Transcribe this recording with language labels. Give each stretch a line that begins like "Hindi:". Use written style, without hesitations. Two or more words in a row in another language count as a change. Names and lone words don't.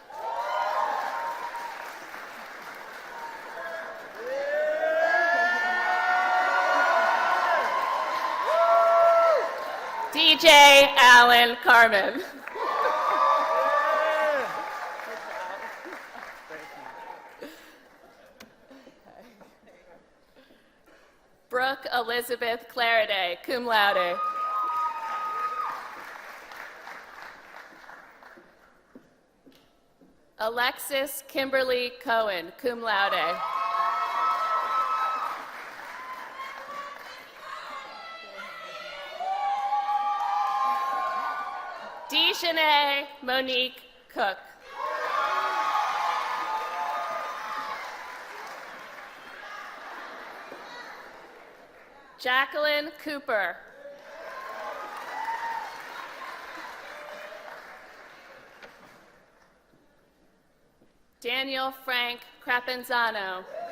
English: DJ Alan Carmen. Brooke Elizabeth Clariday,
Latin: cum laude.
English: Alexis Kimberly Cohen,
Latin: cum laude.
English: Deshanae Monique Cook. Jacqueline Cooper. Daniel Frank Crapenzano.